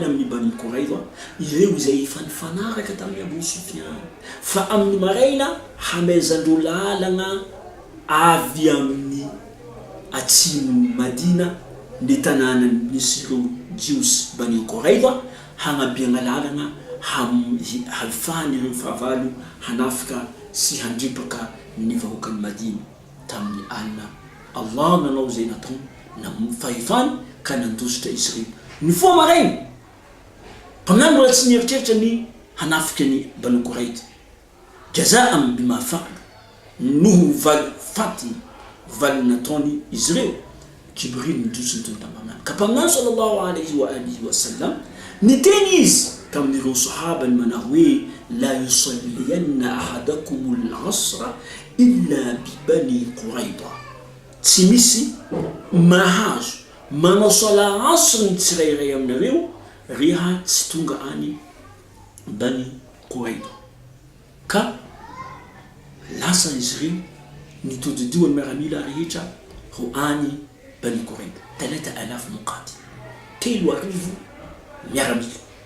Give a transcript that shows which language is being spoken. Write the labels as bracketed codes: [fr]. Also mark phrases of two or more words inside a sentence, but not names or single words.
[mg] amin'ny Bani Qurayza ireo izay efa nifanaraka tamin'ny Abu Sufyan fa amin'ny maraina hamezandreo lalagna avy amin'ny atsimo Madina ny tanànany nisy ireo Jios Bani Qurayza hagnabiagna lalagna hafahany ireo fahavalo hanafika sy handripaka ny vahoakan'ny Madina tamin'ny alina. Allah nanao zay natao na fahefany ka nandositra izy ireo. Ny foa maraina mpaminany mbola tsy nieritreritra ny hanafika ny Bani Qurayza [ar] جزاء بما فعلوا [mg] noho faty valy nataony izy ireo. Jibril nidosy nitony tamin'ny ka mpaminany [ar] صلى الله عليه وآله وسلم [mg] niteny izy tamin'ireo sahaba ny mana hoe [ar] لا يصلين أحدكم العصر إلا ببني قريظة, [mg] tsy misy mahazo manao sala asr ny tsirairay aminareo reha tsy tonga any Bani Qurayza. Ka lasa izy ireo nitodidoany miaramila rehetra ho any Bani Qurayza 3000 muqatil, 3000 miaramila.